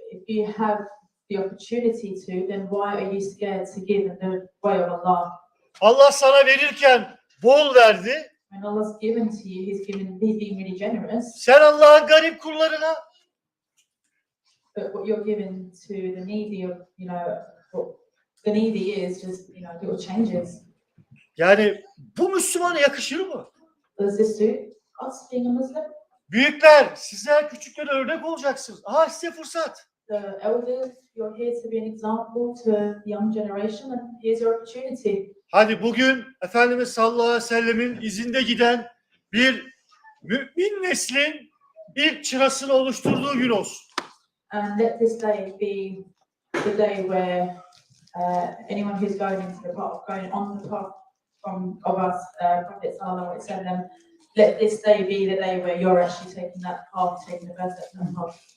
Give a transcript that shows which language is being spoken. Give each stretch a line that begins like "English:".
English: If you have the opportunity to, then why are you scared to give in the way of Allah?
Turkish: Allah sana verirken bol verdi.
English: When Allah's given to you, He's being really generous.
Turkish: Sen Allah'ın garip kullarına,
English: But what you're giving to the needy, you know, what the needy is just, you know, little changes.
Turkish: yani bu Müslümana yakışır mı?
English: Does this suit us being a Muslim?
Turkish: Büyükler, sizler küçüklere örnek olacaksınız. Aha size fırsat.
English: The elders, you're here to be an example to the young generation, and here's your opportunity.
Turkish: Hadi bugün Efendimiz sallallahu aleyhi ve sellemin izinde giden bir mümin neslin ilk çırasını oluşturduğu gün olsun.
English: And let this day be the day where anyone who's going into the path, going on the path of us, Prophet sallallahu alaihi wasallam, let this day be the day where you're actually taking that path, taking the first step on that path.